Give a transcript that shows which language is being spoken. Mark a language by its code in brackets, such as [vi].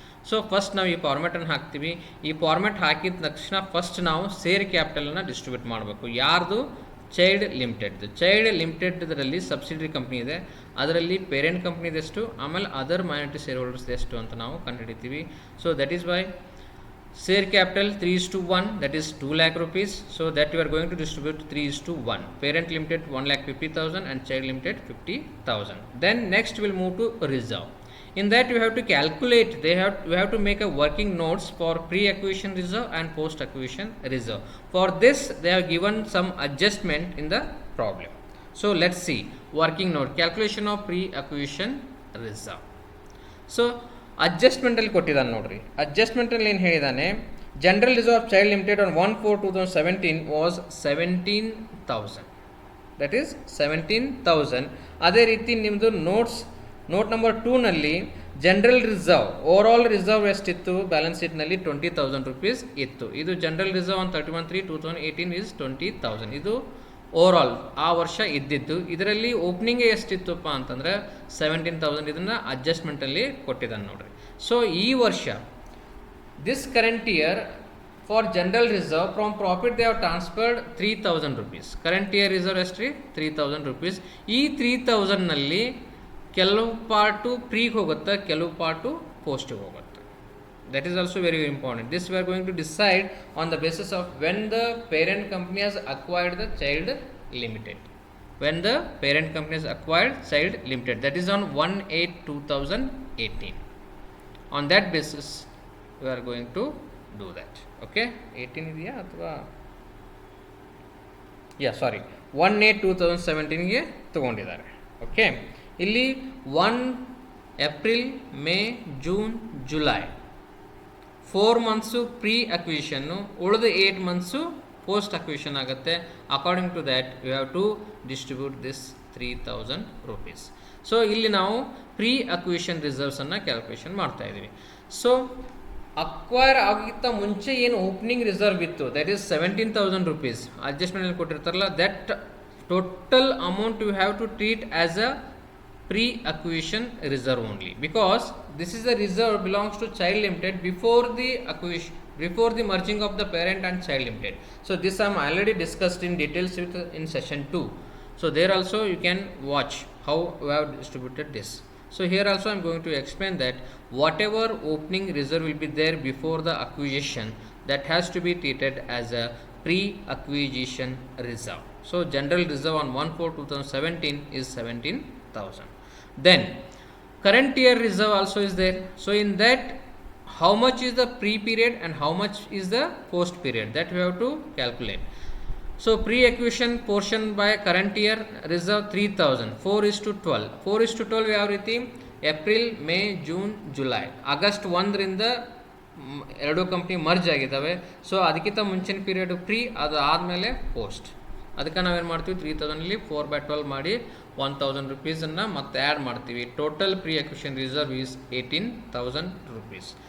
[kn] So first ನಾವು ಈ ಫಾರ್ಮೆಟನ್ನು ಹಾಕ್ತೀವಿ. ಈ ಫಾರ್ಮೆಟ್ ಹಾಕಿದ ತಕ್ಷಣ ಫಸ್ಟ್ ನಾವು ಶೇರ್ ಕ್ಯಾಪಿಟಲನ್ನು ಡಿಸ್ಟ್ರಿಬ್ಯೂಟ್ ಮಾಡಬೇಕು. ಯಾರ್ದು? ಚೈಲ್ಡ್ ಲಿಮಿಟೆಡ್ರಲ್ಲಿ ಸಬ್ಸಿಡರಿ ಕಂಪ್ನಿ ಇದೆ, ಅದರಲ್ಲಿ ಪೇರೆಂಟ್ ಕಂಪ್ನಿದೆಷ್ಟು, ಆಮೇಲೆ ಅದರ್ ಮೈನಾರಿಟಿ ಶೇರ್ ಹೋಲ್ಡರ್ಸ್ ಎಷ್ಟು ಅಂತ ನಾವು ಕಂಡುಹಿಡಿತೀವಿ. [en] So that is by share capital 3:1, that is 2 lakh rupees. So that you are going to distribute 3:1. Parent limited 1,50,000 and child limited 50,000. Then next we'll move to reserve. In that you have to calculate, we have to make a working notes for pre-acquisition reserve and post-acquisition reserve. For this they have given some adjustment in the problem. So let's see working note, calculation of pre-acquisition reserve. [kn] So ಅಡ್ಜಸ್ಟ್ಮೆಂಟಲ್ಲಿ ಕೊಟ್ಟಿದ್ದಾನೆ ನೋಡ್ರಿ. ಅಡ್ಜಸ್ಟ್ಮೆಂಟಲ್ಲಿ ಏನು ಹೇಳಿದ್ದಾನೆ, [en] General reserve of child limited on 1/4/2017 was 17,000, that is 17,000. [kn] ಅದೇ ರೀತಿ ನಿಮ್ಮದು note number 2ನಲ್ಲಿ general reserve over all reserve ಎಷ್ಟಿತ್ತು balance ಶೀಟ್ನಲ್ಲಿ 20,000 rupees ಇತ್ತು. [en] ಇದು general reserve on 31/3/2018 is 20,000. [kn] ಇದು ಓವರ್ ಆಲ್ ಆ ವರ್ಷ ಇದ್ದಿದ್ದು. ಇದರಲ್ಲಿ ಓಪನಿಂಗ್ ಎಷ್ಟಿತ್ತಪ್ಪ ಅಂತಂದರೆ 17,000. ಇದನ್ನು ಅಡ್ಜಸ್ಟ್ಮೆಂಟಲ್ಲಿ ಕೊಟ್ಟಿದ್ದಾನೆ ನೋಡ್ರಿ. ಸೊ ಈ ವರ್ಷ [en] This current year for general reserve from profit they have transferred 3,000 rupees. [kn] Current year reserve ಎಷ್ಟು ರೀ 3,000 rupees. ಈ 3,000ನಲ್ಲಿ ಕೆಲವು ಪಾರ್ಟು ಪ್ರೀಗೆ ಹೋಗುತ್ತೆ, ಕೆಲವು ಪಾರ್ಟು ಪೋಸ್ಟಿಗೆ ಹೋಗುತ್ತೆ. [en] That is also very important. This we are going to decide on the basis of when the parent company has acquired the child limited. When the parent company has acquired child limited, that is on 1/8/2018. On that basis we are going to do that. [kn] Okay, 18 ಇದೆಯಾ ಅಥವಾ ಸಾರಿ 1/8/2017 ಗೆ ತಗೊಂಡಿದ್ದಾರೆ. Okay, ಇಲ್ಲಿ 1 April May June July 4 months pre ಅಕ್ವಿಷನ್ನು, ಉಳಿದ 8 months post acquisition ಆಗುತ್ತೆ. [en] According to that you have to distribute this 3,000 rupees. [kn] So ಇಲ್ಲಿ ನಾವು pre acquisition ರಿಸರ್ವ್ಸನ್ನು calculation ಮಾಡ್ತಾ ಇದ್ದೀವಿ. ಸೊ ಅಕ್ವೈರ್ ಆಗಿತ್ತ ಮುಂಚೆ ಏನು ಓಪನಿಂಗ್ ರಿಸರ್ವ್ ಇತ್ತು, that is 17,000 rupees. ಅಡ್ಜಸ್ಟ್ಮೆಂಟಲ್ಲಿ ಕೊಟ್ಟಿರ್ತಾರಲ್ಲ, [en] That total amount you have to treat as a pre-acquisition reserve only, because this is the reserve belongs to child limited before the acquisition, before the merging of the parent and child limited. So this I am already discussed in details in session 2. So there also you can watch how we have distributed this. So here also I am going to explain that whatever opening reserve will be there before the acquisition, that has to be treated as a pre-acquisition reserve. So general reserve on 1/4/2017 is 17,000. Then current year reserve also is there. So in that, how much is the pre period and how much is the post period, that we have to calculate. So pre-acquisition portion by current year reserve 3,000, 4:12. [kn] 4:12 ಯಾವ ರೀತಿ, April May June July. August 1ರಿಂದ ಎರಡು company merge ಆಗಿದ್ದಾವೆ. So ಅದಕ್ಕಿಂತ ಮುಂಚಿನ period pre, ಅದು ಆದಮೇಲೆ post. ಅದಕ್ಕೆ ನಾವೇನು ಮಾಡ್ತೀವಿ, 3,000ಅಲ್ಲಿ 4/12 ಮಾಡಿ 1,000 rupeesನ್ನು ಮತ್ತೆ ಆ್ಯಡ್ ಮಾಡ್ತೀವಿ. [en] Total pre acquisition reserve is 18,000 rupees.